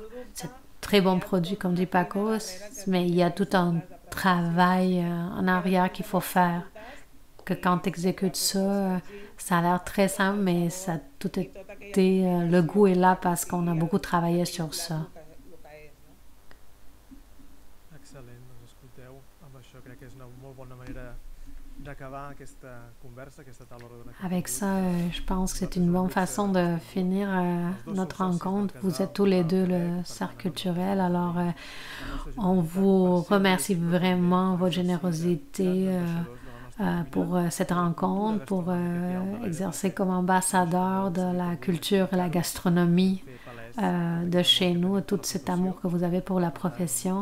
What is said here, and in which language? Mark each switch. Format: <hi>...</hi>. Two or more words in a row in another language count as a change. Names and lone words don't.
<fr>C'est un très bon produit, comme dit Paco, mais il y a tout un travail en arrière qu'il faut faire. Que quand tu exécutes ça, ça a l'air très simple, mais ça tout été, le goût est là parce qu'on a beaucoup travaillé sur ça.</fr> <ca>Excel·lent, doncs escolteu, amb això crec que és una molt bona manera d'acabar aquesta conversa, aquesta taula rodona.</ca> <fr>Avec ça, je pense que c'est une bonne façon de finir notre rencontre. Vous êtes tous les deux le cercle culturel, alors on vous remercie vraiment votre générosité pour cette rencontre, pour exercer comme ambassadeur de la culture et la gastronomie de chez nous, et tout cet amour que vous avez pour la profession.</fr>